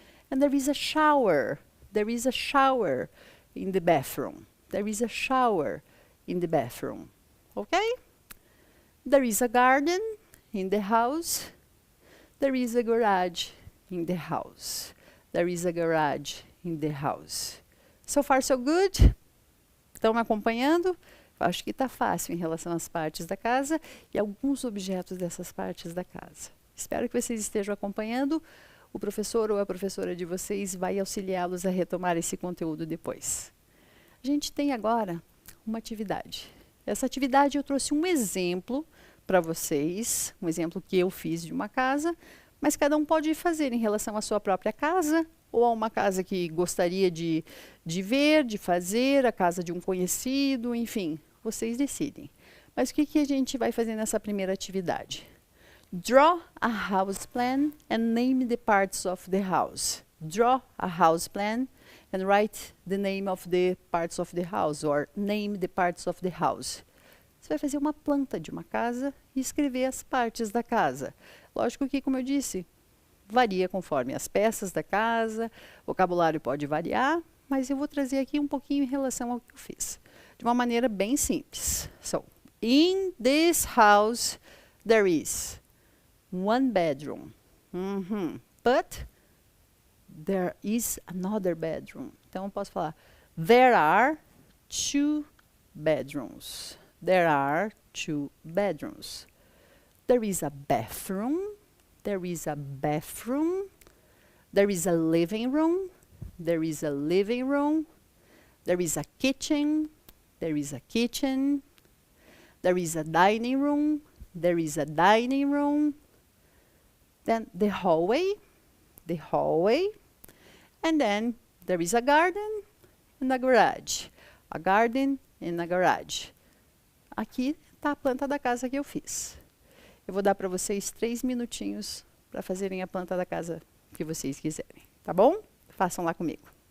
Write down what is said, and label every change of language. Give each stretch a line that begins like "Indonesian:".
English: And there is a shower. There is a shower in the bathroom. There is a shower in the bathroom. Okay? There is a garden in the house. There is a garage in the house. There is a garage in the house. So far, so good?
Portuguese: Estão me acompanhando? Acho que está fácil em relação às partes da casa e alguns objetos dessas partes da casa. Espero que vocês estejam acompanhando. O professor ou a professora de vocês vai auxiliá-los a retomar esse conteúdo depois. A gente tem agora uma atividade. Essa atividade eu trouxe um exemplo para vocês, um exemplo que eu fiz de uma casa, mas cada um pode fazer em relação à sua própria casa ou a uma casa que gostaria de ver, de fazer, a casa de um conhecido, enfim, vocês decidem. Mas o que a gente vai fazer nessa primeira atividade?
English: Draw a house plan and name the parts of the house. Draw a house plan and write the name of the parts of the house, or name the parts of the house.
Portuguese: Você vai fazer uma planta de uma casa e escrever as partes da casa. Lógico que, como eu disse, varia conforme as peças da casa, o vocabulário pode variar, mas eu vou trazer aqui um pouquinho em relação ao que eu fiz. De uma maneira bem simples.
English: So, in this house, there is one bedroom. But there is another bedroom.
Portuguese: Então, eu posso falar,
English: there are 2 bedrooms. There are 2 bedrooms. There is a bathroom. There is a bathroom. There is a living room. There is a living room. There is a kitchen. There is a kitchen. There is a dining room. There is a dining room. Then the hallway. The hallway. And then there is a garden and a garage. A garden and a garage.
Portuguese: Aqui está a planta da casa que eu fiz. Eu vou dar para vocês 3 minutinhos para fazerem a planta da casa que vocês quiserem. Tá bom? Façam lá comigo.